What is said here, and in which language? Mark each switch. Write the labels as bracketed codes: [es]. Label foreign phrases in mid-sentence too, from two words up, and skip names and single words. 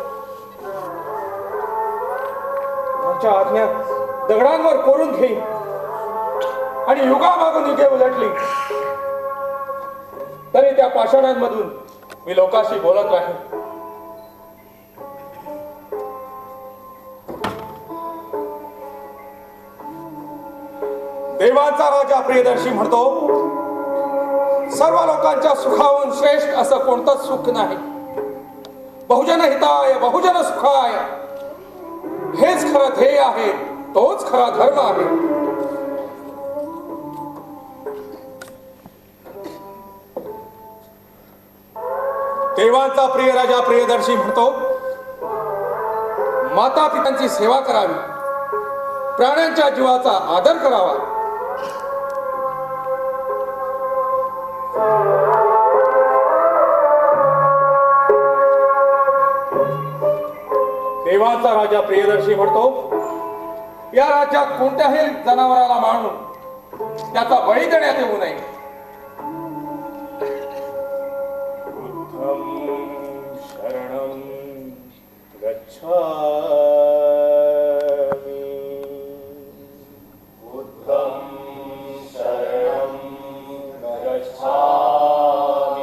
[mr] त्यांच्या आज्ञा दगडांवर कोरून घेईन आणि युगामागून युगे उलटली तरी त्या पाषाणांमधून मी लोकांशी बोलत राहीन. देवांचा राजा प्रियदर्शी म्हणतो, सर्व लोकांच्या सुखाहून श्रेष्ठ असं कोणतंच सुख नाही. [pi] बहुजन हिताय बहुजन सुखाय [mr] हेच खरं ध्येय आहे, तोच खरा धर्म आहे. देवांचा प्रिय राजा प्रियदर्शी म्हणतो, माता पित्यांची सेवा करावी, प्राण्यांच्या जीवाचा आदर करावा. देवांचा राजा प्रियदर्शी म्हणतो, या राज्यात कोणत्याही जनावराला मारून त्याचा बळी देण्यात येऊ नये. [pi] बुद्धं शरणं गच्छामि. बुद्धं शरणं गच्छामि.